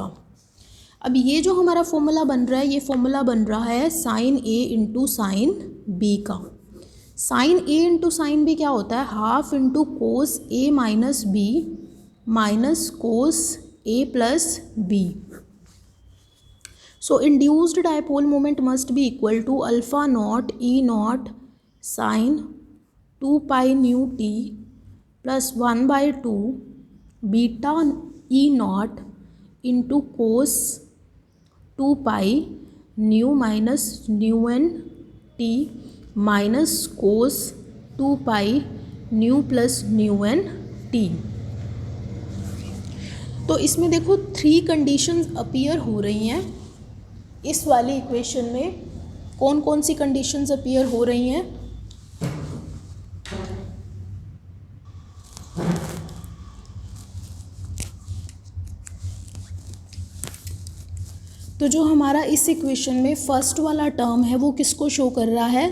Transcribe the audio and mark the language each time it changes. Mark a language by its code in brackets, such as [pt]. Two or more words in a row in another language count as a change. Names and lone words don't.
[hi] अब ये जो हमारा फॉर्मूला बन रहा है, ये फॉर्मूला बन रहा है [en] sine A into sine B [hi] का. [en] sine A into sine B [hi] क्या होता है, [en] half into cos A minus B minus cos A plus B. So induced dipole moment must be equal to alpha naught E naught sin 2 pi nu t plus 1 by 2 beta E naught into cos 2 pi nu minus nu n t minus cos 2 pi nu plus nu n t। [hi] तो इसमें देखो 3 [en] conditions appear [hi] हो रही हैं इस वाली इक्वेशन में। कौन कौन सी [en] conditions appear [hi] हो रही हैं? तो जो हमारा इस इक्वेशन में फर्स्ट वाला टर्म है वो किसको शो कर रहा है?